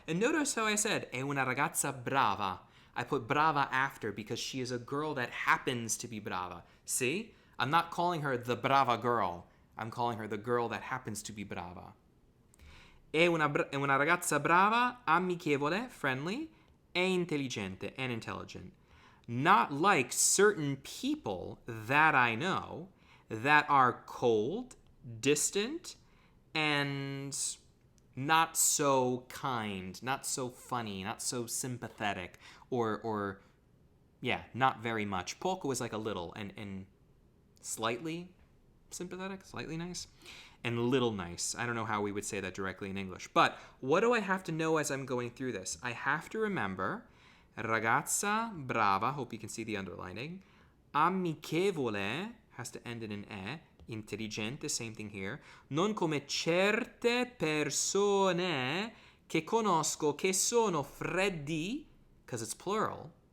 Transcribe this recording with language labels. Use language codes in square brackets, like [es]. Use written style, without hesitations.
[en] And notice how I said, [it] è una ragazza brava. [en] I put brava after because she is a girl that happens to be brava. See? I'm not calling her the brava girl. I'm calling her the girl that happens to be brava. [it] È una ragazza brava, amichevole, [en] friendly, [it] e intelligente, [en] and intelligent. Not like certain people that I know that are cold, distant, and not so kind, not so funny, not so sympathetic, or yeah, not very much. Poco is like a little and slightly sympathetic, slightly nice, and little nice. I don't know how we would say that directly in English. But what do I have to know as I'm going through this? I have to remember ragazza brava, hope you can see the underlining. Amichevole has to end in an e. Intelligente, same thing here. [it] Non come certe persone che conosco che sono freddi, [en] because it's plural.